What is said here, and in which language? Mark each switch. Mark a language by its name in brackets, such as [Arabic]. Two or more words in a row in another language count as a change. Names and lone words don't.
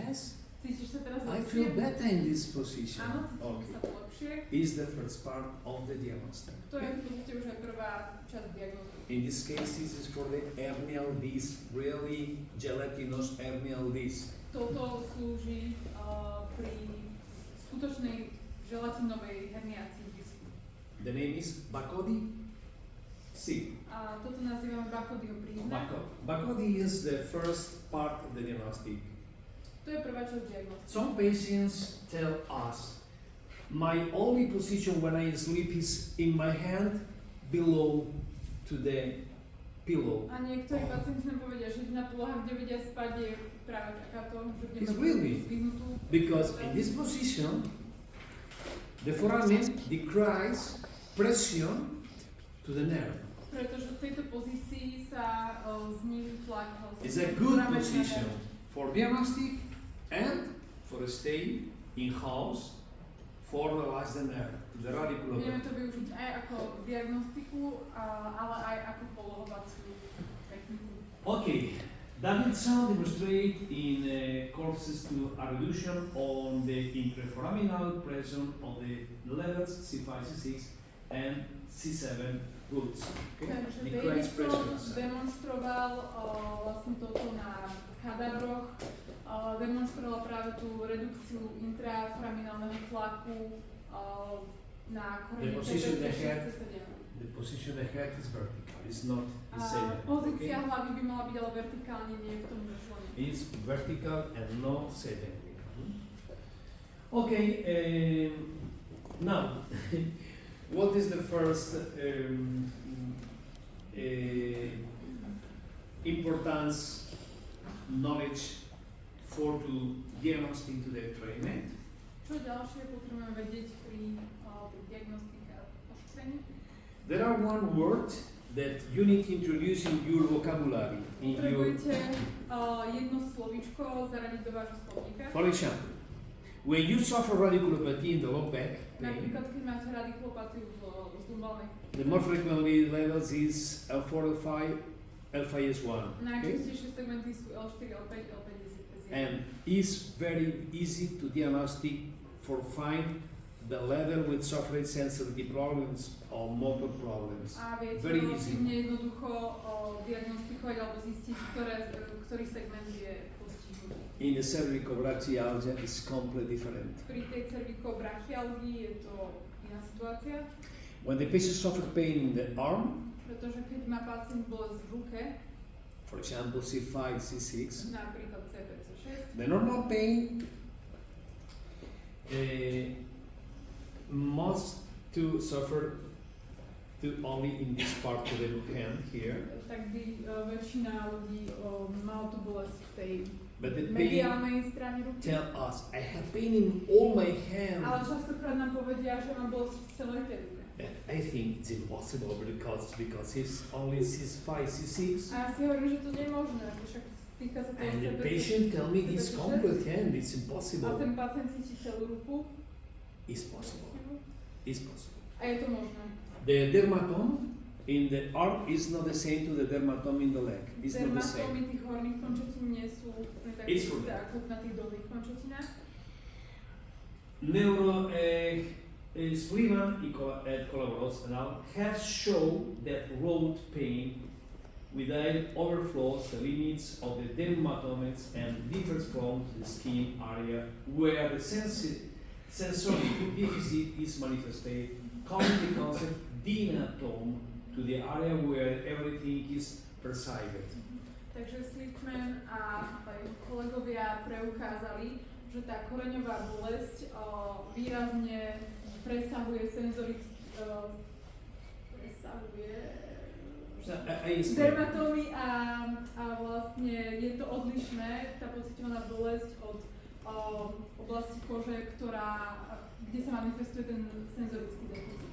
[English] Yes, [Slovak] Cítiš sa teraz [English] I [Slovak] lepšie? [English] feel better in this position. [Slovak] Áno, cítim [English] Okay. [Slovak] sa lepšie. [English] Is the first part of the diagnostic. [Slovak] To je v podstate už aj prvá časť diagnózy. [English] In this case, this is for the hernial disc, really gelatinous hernial disc. [Slovak] Toto slúži pri skutočnej želatinovej herniácii disku. [English] The name is Bacodi C. [Slovak] A toto nazývame Bacodyho príznak. [English] Bacodi is the first part of the diagnostic. [Slovak] To je prvá časť diagnózy. [English] Some patients tell us, my only position when I sleep is in my hand below to the pillow. [Slovak] A niektorí pacienti nám povedia, že jediná poloha, kde vedia spať, je práve takáto, že [English] It's [Slovak] kde [English] really, [Slovak] zvyhnutú. [English] because in this position, the foramen decreases pressure to the nerve. [Slovak] Pretože v tejto pozícii sa zníži tlak. [English] It's a good position for diagnostic and for a stay in house for the last nerve, to the radicular [Slovak] Vieme [English] nerve. [Slovak] to využiť aj ako diagnostiku, ale aj ako polohovaciu techniku. [English] Okay, Davidson demonstrate in courses to a reduction on the intraforaminal pressure of the levels C5, C6 and C7 roots. Okay? [Slovak] Takže [English] Decrease [Slovak] Davidson [English] pressure. [Slovak] demonstroval vlastne toto na kadavroch, demonstroval práve tú redukciu intraforaminálneho tlaku na korene [English] The position the head, [Slovak] C7. [English] the position the head is vertical. It's not [Slovak] A [English] the same. [Slovak] pozícia hlavy by mala byť ale vertikálne, nie v tom člene. [English] It's vertical and no sedentary. Okay, now, what is the first importance knowledge for to diagnostic to the treatment? [Slovak] Čo ďalšie potrebujeme vedieť pri diagnostike a ošetrení? [English] There are one word that you need to introduce in your vocabulary, in your, [Slovak] Potrebujete jedno slovíčko zaradiť do vášho slovníka. [English] for example, when you suffer radiculopathy in the low back pain, [Slovak] Napríklad, keď máte radikulopatiu z lumbálnej [English] the more frequently levels is L4, L5, L5 is 1. Okay? [Slovak] najčastejšie segmenty sú L4, L5, L5 je [English] And is very easy to diagnostic for find the level with suffering sensitivity problems or motor problems. [Slovak] A viete [English] Very easy. [Slovak] relatívne jednoducho diagnostikovať alebo zistiť, ktorý segment je postihnutý. [English] In the cervicobrachialgia is completely different. [Slovak] Pri tej cervikobrachialgii je to iná situácia, [English] When the patient suffer pain in the arm, [Slovak] pretože keď má pacient bolesť v ruke, [English] for example C5, C6, [Slovak] napríklad C5, C6, [English] the normal pain must to suffer to only in this part of the hand here, [Slovak] tak by väčšina ľudí mal tú bolesť v tej [English] but the pain [Slovak] mediálnej strane ruky. [English] tell us I have pain in all my hand. [Slovak] Ale častokrát nám povedia, že mám bolesť v celej tej ruke. [English] And I think it's impossible because it's only C5, C6. [Slovak] A ja si hovorím, že to nie je možné, však týka sa toho [English] And the [Slovak] C5, [English] patient tell me this [Slovak] C5, [English] complete hand, it's [Slovak] A [English] impossible. [Slovak] ten pacient cíti celú ruku. [English] It's possible. It's possible. [Slovak] A je to možné. [English] The dermatome in the arm is not the same to the dermatome in the leg. It's not the same. [Slovak] Dermatómy tých horných končatín nie sú úplne také [English] It's [Slovak] isté [English] true. [Slovak] ako na tých dolných končatinách. [English] Neuro Sliman and Colaboros and all have shown that road pain without overflows the limits of the dermatomes and differs from the skin area where the sensory deficit is manifested, calling the concept dynatome to the area where everything is perceived. [Slovak] Takže Slipman a aj kolegovia preukázali, že tá koreňová bolesť výrazne presahuje dermatómy a vlastne je to odlišné, tá pociťovaná bolesť od oblasti kože, kde sa manifestuje ten senzorický deficit.